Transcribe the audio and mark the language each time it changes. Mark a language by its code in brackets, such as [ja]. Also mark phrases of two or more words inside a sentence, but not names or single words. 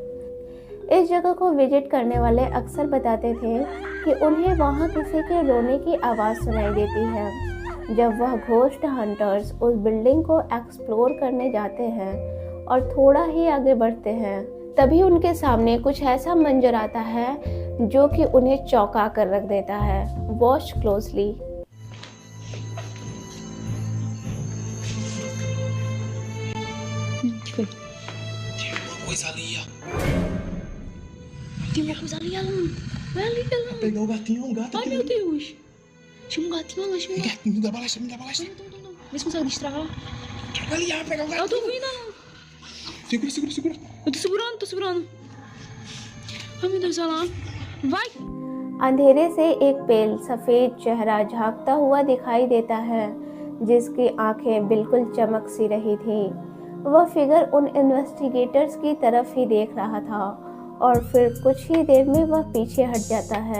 [hi] इस जगह को विजिट करने वाले अक्सर बताते थे कि उन्हें वहाँ किसी के रोने की आवाज़ सुनाई देती है। जब वह [en] ghost hunters [hi] उस बिल्डिंग को एक्सप्लोर करने जाते हैं और थोड़ा ही आगे बढ़ते हैं, तभी उनके सामने कुछ ऐसा मंजर आता है जो कि उन्हें चौंका कर रख देता है। [en] Watch closely. [pt] Tem uma coisa ali, Alan. Vai ali, Alan. Pegar o gatinho, um gato Ai, aqui. meu Deus. Chama um gatinho, Alan. Chama um gato. Gatinho, dá balestra, me dá balestra. Não. Vê se consegue distrair. Joga ali, pegar o Eu gato. tô vindo, Alan. Segura. Eu tô segurando. Ai, meu Deus, Alan. Vai. [hi] अंधेरे से एक पेल सफ़ेद चेहरा झांकता हुआ दिखाई देता है, जिसकी आंखें बिल्कुल चमक सी रही थी। वह फिगर उन इन्वेस्टिगेटर्स की तरफ ही देख रहा था और फिर कुछ ही देर में वह पीछे हट जाता है।